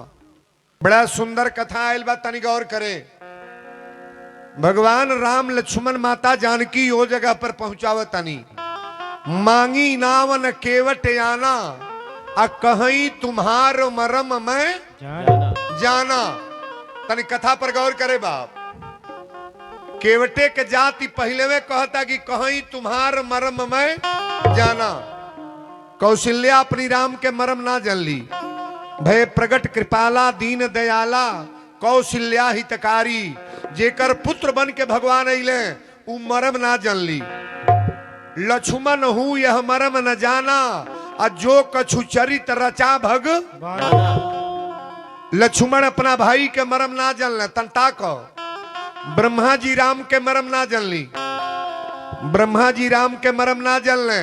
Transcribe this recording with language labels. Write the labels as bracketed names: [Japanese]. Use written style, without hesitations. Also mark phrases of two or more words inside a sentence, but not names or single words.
[Bhojpuri] बड़ा सुंदर कथा आयल बा, तनी गौर करे। भगवान राम लक्ष्मण माता जानकी वो जगह पर पहुंचाव तनी, [Awadhi] मांगी नावन केवट आना, आ कहीं तुम्हार मरम मैं जाना। [Bhojpuri] तनी कथा पर गौर करे बाप। केवटे के जाति पहले में कहता कि [Awadhi] कहीं तुम्हार मरम में जाना। [Bhojpuri] कौशल्या अपनी राम के मरम ना जन ली। [Awadhi] भय प्रगट कृपाला दीन दयाला, कौशल्या हितकारी, [Bhojpuri] जेकर पुत्र बन के भगवान अइले उ मरम ना जन ली। [Awadhi] लक्ष्मण हूं यह मरम न जाना, आ जो कछु चरित रचा भग। [Bhojpuri] लक्ष्मण अपना भाई के मरम ना जन ले, तंता को। ब्रह्मा जी राम के मरम ना जन ली, ब्रह्मा जी राम के मरम ना जन ले।